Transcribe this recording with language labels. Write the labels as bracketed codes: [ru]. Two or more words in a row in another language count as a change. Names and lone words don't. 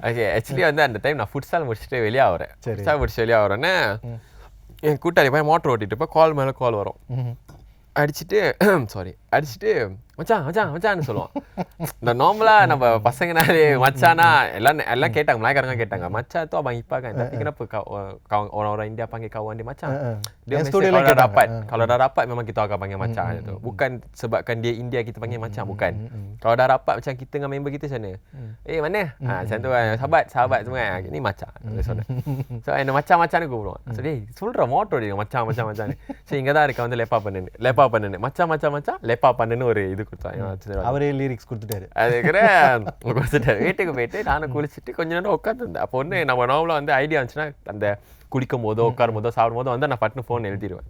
[ta] ஓகே, ஆக்சுவலி வந்து அந்த டைம் நான் ஃபுட்ஸ்டால் முடிச்சுட்டு வெளியே ஆகிறேன். ஃபுட்ஸ்டால் முடிச்சுட்டு வெளியே ஆகிறேன்னே என் கூட்டாளி போய் மோட்டர் ஓட்டிட்டு போய் கால் மேலே கால் வரும். அடிச்சுட்டு மச்சான்னு சொல்லுவான். இந்த நார்மலாக நம்ம பசங்கனாலே மச்சானா எல்லாம் கேட்டாங்க, மலாய்க்காரங்க கேட்டாங்க, மச்சா [ms] tuh abang Ipa kan, tapi kenapa orang-orang India panggil kawan dia macam? Dia mesti kalau dah rapat memang kita akan panggil macam itu. Bukan sebabkan dia India kita panggil macam, bukan. Kalau dah rapat macam kita dengan member kita macam mana? Mana? Macam tu sahabat semua ni macam. [ta] So என்ன மச்சான்னு கூப்பிடுவான். சரி சொல்ற மோட்டோ அடிங்க மச்சான். சரி இங்கே தான் இருக்க வந்து லேப்பா பண்ணுன்னு மச்சான் லேப்பா பண்ணுன்னு ஒரு இது கொடுத்தாங்க. அவரே லிரிக்ஸ் கொடுத்துட்டாரு. கொடுத்துட்டாரு. வீட்டுக்கு போயிட்டு நானும் குளிச்சுட்டு கொஞ்ச நேரம் உட்காந்துருந்தேன். அப்போ ஒன்று நம்ம நார்மலாக வந்து ஐடியா வந்துச்சுன்னா அந்த குளிக்கும் போதோ உட்காரும் போதோ சாப்பிடும் போதோ வந்து நான் பட்டுன்னு ஃபோன் எழுதிடுவேன்.